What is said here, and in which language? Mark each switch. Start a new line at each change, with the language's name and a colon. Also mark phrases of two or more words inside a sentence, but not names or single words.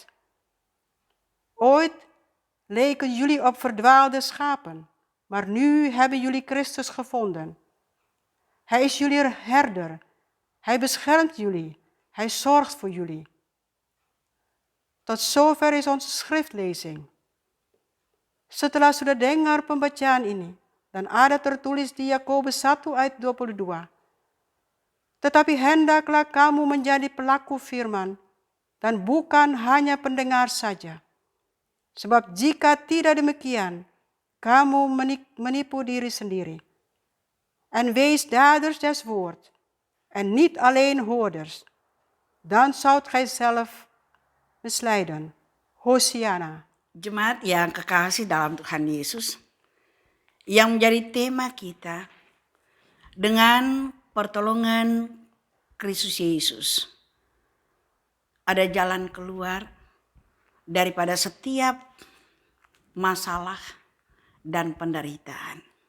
Dutch: Ooit leken jullie op verdwaalde schapen, maar nu hebben jullie Christus gevonden. Hij is jullie herder, hij beschermt jullie, hij zorgt voor jullie. Tot zover is onze schriftlezing.
Indonesian: Setelah sudah dengar pembacaan ini, dan ada tertulis di Yakobus 1 ayat 22. Tetapi hendaklah kamu menjadi pelaku firman, dan bukan hanya pendengar saja. Sebab jika tidak demikian, kamu menipu diri sendiri.
Dutch: En wees daders des woord, en niet alleen hoorders. Dan zoudt gij zelf misleiden. Hosiana.
Indonesian: Jemaat yang kekasih dalam Tuhan Yesus, yang menjadi tema kita dengan pertolongan Kristus Yesus. Ada jalan keluar daripada setiap masalah dan penderitaan.